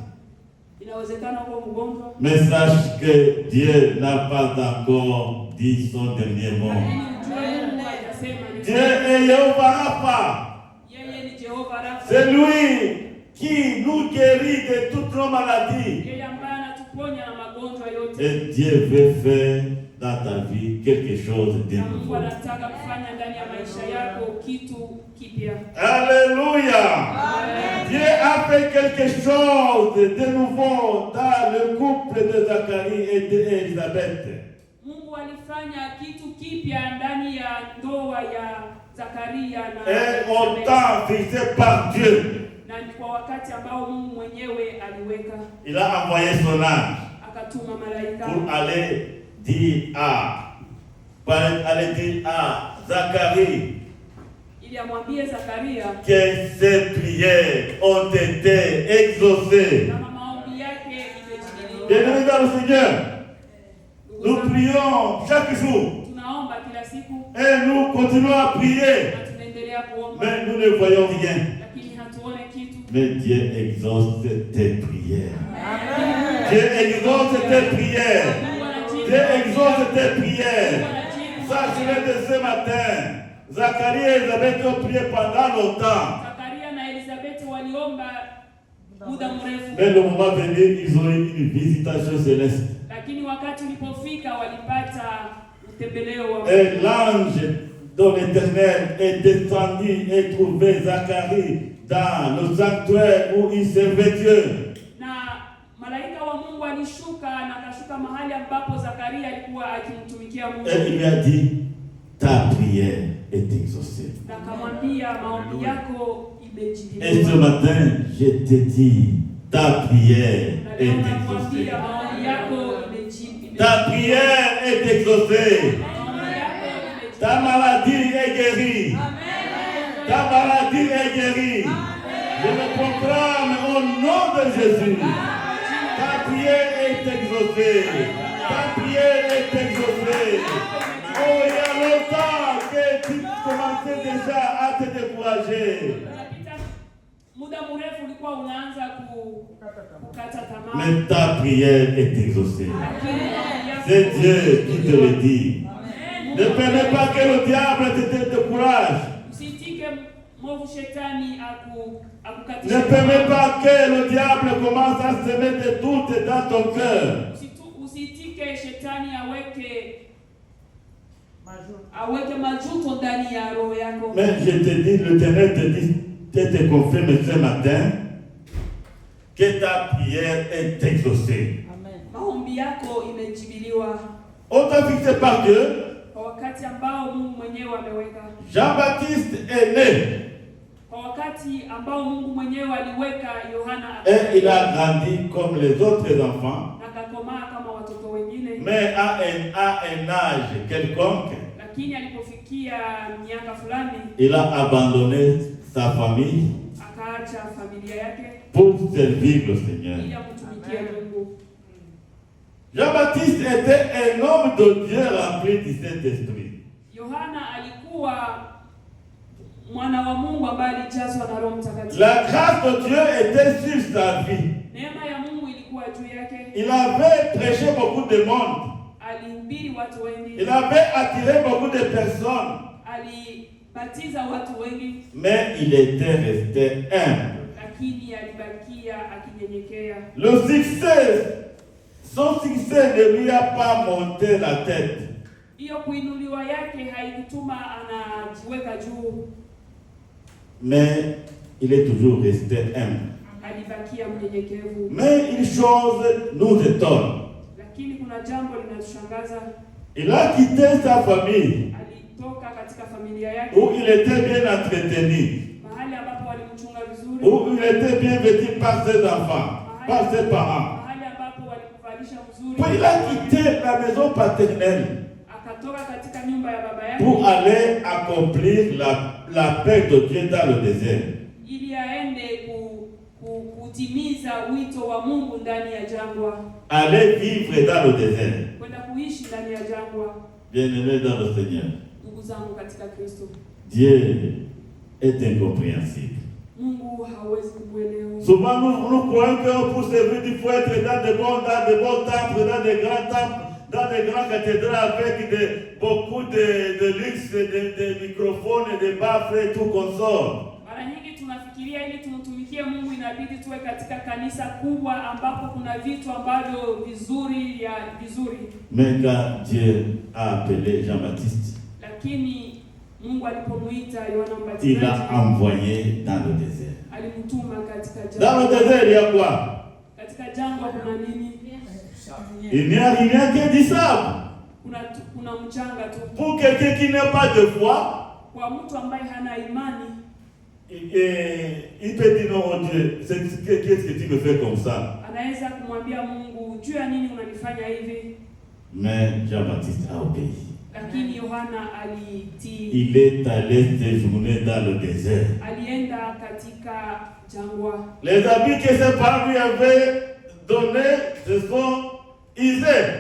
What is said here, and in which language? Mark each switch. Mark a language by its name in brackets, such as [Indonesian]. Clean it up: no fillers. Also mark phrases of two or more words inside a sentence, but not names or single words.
[French] Mais sache que Dieu n'a pas encore dit son dernier mot. Dieu est Jéhovah Rapha. C'est lui qui nous guérit de toutes nos maladies. [Swahili] Yeye ambaye anatuponya na magonjwa yote. [French] Et Dieu veut faire dans ta vie quelque chose de [Swahili] Na Mungu [French] nouveau. [Swahili] anataka kufanya ndani ya maisha yako kitu kipya. [French] Alléluia. Amen. Dieu a fait quelque chose de nouveau dans le couple de Zacharie et d'Élisabeth. [Swahili] Mungu alifanya kitu kipya ndani ya ndoa ya Zakaria na [French] Et au [Swahili] Elisabeth. [French] temps fixé par Dieu, [Swahili] Na ni kwa wakati ambao Mungu mwenyewe aliweka, [French] il a envoyé son ange [Swahili] akatuma malaika [French] pour aller dire à Zacharie [Swahili] ili amwambie Zakaria [French] que ses prières ont été exaucées. [Swahili] kama maombi yake imejibiwa. [French] Bienvenue dans le Seigneur. Nous prions chaque jour [Swahili] Tunaomba kila siku [French] et nous continuons à prier, [Swahili] na tunaendelea kuomba, [French] mais nous ne voyons rien. [Swahili] lakini hatuone kitu. [French] Mais Dieu exauce tes prières. Amen. Dieu exauce tes prières. [Swahili] Mungu anajibu. [French] Dieu exauce tes [Swahili] Mungu [French] prières. [Swahili] anajibu. [French] Sachez de ce matin, Zacharie et Élisabeth ont prié pendant longtemps. [Swahili] Zakaria na Elisabeth waliomba muda mrefu, [French] Mais le moment venu, ils ont eu une visitation céleste. [Swahili] lakini wakati ulipofika walipata utembeleo wa [French] Et l'ange de l'Éternel est descendu et trouvé Zacharie dans le sanctuaire où il servait Dieu. [Swahili] na malaika wa Mungu alishuka na akashuka mahali ambapo Zakaria alikuwa akimtumikia Mungu, [French] Et il lui a dit, ta prière est exaucée. [Swahili] na akamwambia maombi yako [French] Et ce [Swahili] imejibiwa. [French] matin, je te dis, ta prière [Swahili] Na [French] est [Swahili] leo [French] exaucée. [Swahili] nakwambia maombi yako imejibiwa. [French] Ta prière est exaucée. [Swahili] Maombi yako imejibiwa. [French] Ta maladie est guérie. Ta maladie est guérie. Je le proclame au nom de Jésus. Ta prière est exaucée. Ta prière est exaucée. Oh, il y a longtemps que tu commençais déjà à te décourager. [Swahili] Unapita muda mrefu ulikuwa unaanza kukata tamaa. [French] Mais ta prière est exaucée. [Swahili] Lakini maombi yako- [French] C'est Dieu qui te le dit. Amen. Ne permets pas que le diable te décourage. [Swahili] Usitike mwovu shetani akukatishe [French] Ne [Swahili] tamaa. [French] permets pas que le diable commence à semer des doutes dans ton cœur. [Swahili] Usitike shetani Majou. aweke majuto ndani ya roho yako. [French] Mais je te dis, l'Éternel te dit, te confirme ce matin que ta prière est exaucée. Amen. [Swahili] Maombi yako imejibiliwa [French] On t'a fixé par Dieu. [Swahili] kwa wakati ambao Mungu mwenyewe ameweka, [French] Jean-Baptiste est né [Swahili] kwa wakati ambao Mungu mwenyewe aliweka. Yohana [French] et il a grandi comme les autres enfants, [Swahili] na akakomaa kama watoto wengine, [French] mais à un âge quelconque, [Swahili] lakini alipofikia miaka fulani [French] il a abandonné sa famille [Swahili] akaacha familia yake [French] pour servir le Seigneur. [Swahili] ili amtumikie Mungu. [French] Jean-Baptiste était un homme de Dieu rempli du Saint-Esprit. [Swahili] Yohana alikuwa mwana wa Mungu ambaye alijazwa na Roho Mtakatifu. [French] La grâce de Dieu était sur sa vie. [Swahili] Neema ya Mungu ilikuwa juu yake. [French] Il avait prêché beaucoup de monde. [Swahili] Alihubiri watu wengi, [French] Il avait attiré beaucoup de personnes. [Swahili] alibatiza watu wengi, [French] Mais il était resté humble. [Swahili] lakini alibakia akinyenyekea. [French] Son succès ne lui a pas monté la tête. [Swahili] Hiyo kuinuliwa yake haikutuma anajiweka juu, [French] Mais il est toujours resté humble. [Swahili] alibakia mnyenyekevu. [French] Mais une chose nous étonne. [Swahili] Lakini kuna jambo linatushangaza. [French] Il a quitté sa famille [Swahili] Alitoka katika familia yake [French] où il était bien entretenu, [Swahili] mahali ambapo walimchunga vizuri, [French] où il était bien vêtu par ses enfants, par ses parents. [Swahili] mahali ambapo walimvalisha vizuri. [French] Puis il a quitté la maison paternelle [Swahili] Akatoka katika nyumba ya baba [French] pour [Swahili] yake [French] aller accomplir la paix de Dieu dans le désert. [Swahili] ili aende kutimiza wito wa Mungu ndani ya jangwa, [French] Aller vivre dans le désert. [Swahili] kwenda kuishi ndani ya jangwa. [French] Bien-aimé dans le Seigneur, [Swahili] Ndugu zangu katika Kristo, [French] Dieu est incompréhensible. [Swahili] Mungu hawezi kumwelewa. [French] Souvent nous croyons que pour servir, il faut être dans de bons temples, dans de grands temples, dans de grandes cathédrales avec beaucoup de luxe, de microphones, de baffles et tout consort. [Swahili] Mara nyingi tunafikiria ili tumtumikie Tumtumikie Mungu, inabidi tuwe katika kanisa kubwa ambapo kuna vitu ambavyo vizuri. [French] Mais quand Dieu a appelé Jean-Baptiste, [Swahili] lakini Mungu alipomuita Yohana [French] il [Swahili] Mbatizaji, [French] l'a envoyé dans le désert. [Swahili] alimtuma katika [French] Dans le [Swahili] jangwa. [French] désert, il y a quoi? [Swahili] Katika jangwa kuna nini? [French] Il n'y a que du sable. [Swahili] Kuna mchanga tu. [French] Pour quelqu'un qui n'a pas de foi, [Swahili] Kwa mtu ambaye hana imani, [French] il peut dire non, oh Dieu, qu'est-ce que tu me fais comme ça? [Swahili] anaweza kumwambia Mungu, juu ya nini unanifanya hivi? [French] Mais Jean-Baptiste a obéi. [Swahili] Lakini Yohana alitii. [French] Il est allé séjourner dans le désert. [Swahili] Alienda katika jangwa. [French] Les habits que ses parents lui avaient donnés, ce sont usés.